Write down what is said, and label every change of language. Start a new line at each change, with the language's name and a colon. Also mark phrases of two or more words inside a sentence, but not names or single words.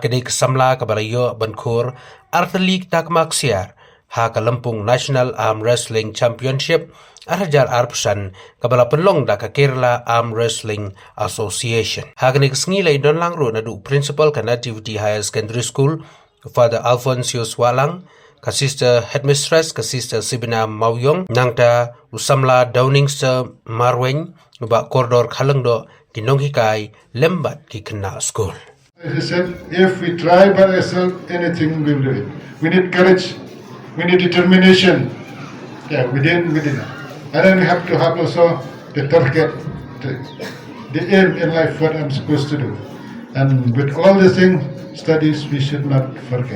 Khasi: kadai kasamla kabalayo bankhur artalik tak maksiar ha Kalampung National Arm Wrestling Championship arjar arpsan kabala penlong da ka Kerala Arm Wrestling Association ha kani kesngilai don langro na du principal ka Nativity Higher Secondary School Father Alfonsius Walang ka
English: sister headmistress
Khasi: ka sister Sibina Mawyong nangta usamla Downingster Marweng ba koridor khalengdo kinonghikai lembat ki kena school.
English: He said, if we try by ourselves, anything we will do it. We need courage, we need determination. Yeah, within. And then we have to have also the target, the aim in life, what I'm supposed to do. And with all the things, studies, we should not forget.